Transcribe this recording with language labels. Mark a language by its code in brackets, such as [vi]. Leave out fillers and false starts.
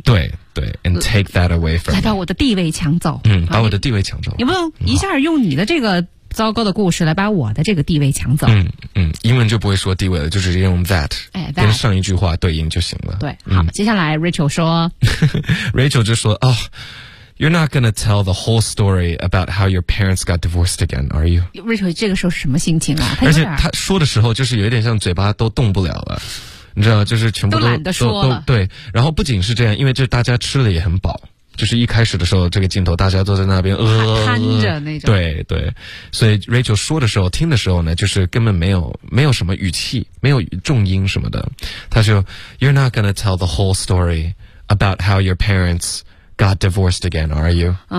[en] 对 ，and take that away from me。 [zh] 来把我的地位抢走。嗯，把我的地位抢走。你不能一下用你的这个糟糕的故事来把我的这个地位抢走。嗯嗯，英文就不会说地位了，就直接用 that，哎 ，that 跟上一句话对应就行了。对，好，接下来 Rachel 说，Rachel 就说哦 [en] You're not going to tell the whole story about how your parents got divorced again, are you? [zh] Rachel, 这个时候是什么心情啊？而且他说的时候就是有点像嘴巴都动不了了，你知道，就是全部都懒得说了。对，然后不仅是这样，因为这大家吃了也很饱，就是一开始的时候这个镜头大家坐在那边瘫着那种。对对，所以 Rachel 说的时候听的时候呢，就是根本没有什么语气，没有重音什么的，他就 [en] You're not going to tell the whole story about how your parents got divorced again, are you?